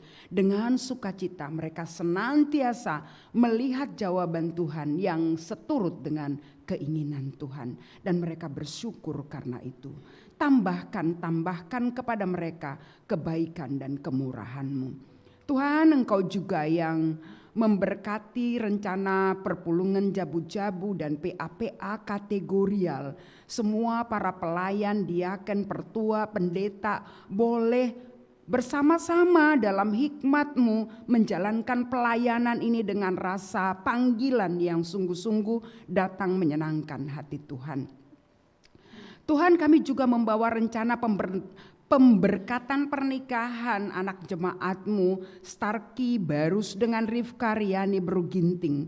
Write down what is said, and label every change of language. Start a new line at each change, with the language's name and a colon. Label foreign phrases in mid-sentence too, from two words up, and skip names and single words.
Indonesian: Dengan sukacita mereka senantiasa melihat jawaban Tuhan yang seturut dengan keinginan Tuhan. Dan mereka bersyukur karena itu. Tambahkan kepada mereka kebaikan dan kemurahan-Mu. Tuhan, Engkau juga yang memberkati rencana
Batak Karo: perpulungan jabu-jabu
Indonesian: dan PA-PA kategorial. Semua para pelayan, diaken, pertua, pendeta boleh bersama-sama dalam hikmat-Mu menjalankan pelayanan ini dengan rasa panggilan yang sungguh-sungguh datang menyenangkan hati Tuhan. Tuhan, kami juga membawa rencana pemberkatan pernikahan anak jemaat-Mu Starki Barus dengan Rifka Riani Beruginting.